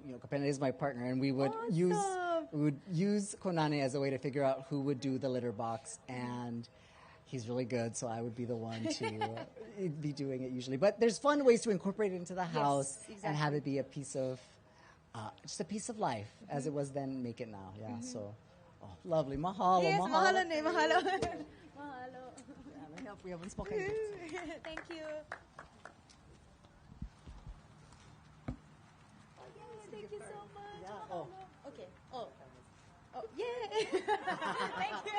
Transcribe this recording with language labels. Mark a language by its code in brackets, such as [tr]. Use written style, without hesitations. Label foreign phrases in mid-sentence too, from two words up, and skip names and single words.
[en] Kapena is my partner, and we would use Kōnane as a way to figure out who would do the litter box, and he's really good, so I would be the one to be doing it usually. But there's fun ways to incorporate it into the house and have it be a piece of, just a piece of life, as it was then, make it now. Yeah, so, lovely. [haw] Mahalo, yes, mahalo. Mahalo. [en] Let me help. We haven't spoken. Thank you. Thank you so much. Yeah. Oh. Okay. Oh, yeah. Thank you.